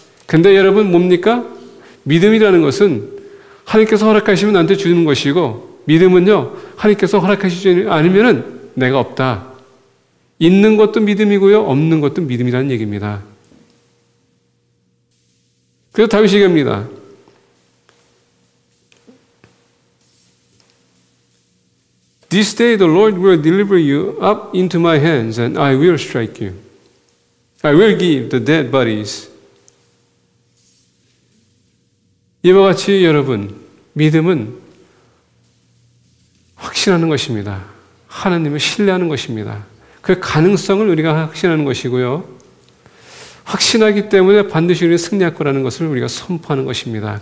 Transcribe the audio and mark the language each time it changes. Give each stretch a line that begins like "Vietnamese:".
Korean: 근데 여러분 뭡니까? 믿음이라는 것은 하나님께서 허락하시면 나한테 주는 것이고 믿음은요, 하나님께서 허락하시지 않으면 내가 없다. 있는 것도 믿음이고요, 없는 것도 믿음이라는 얘기입니다. 그래서 다윗이 얘기합니다.
English: This day the Lord will deliver you up into my hands, and I will strike you. I will give the dead bodies.
Korean: 이와 같이 여러분, 믿음은 확신하는 것입니다. 하나님을 신뢰하는 것입니다. 그 가능성을 우리가 확신하는 것이고요. 확신하기 때문에 반드시 우리는 승리할 거라는 것을 우리가 선포하는 것입니다.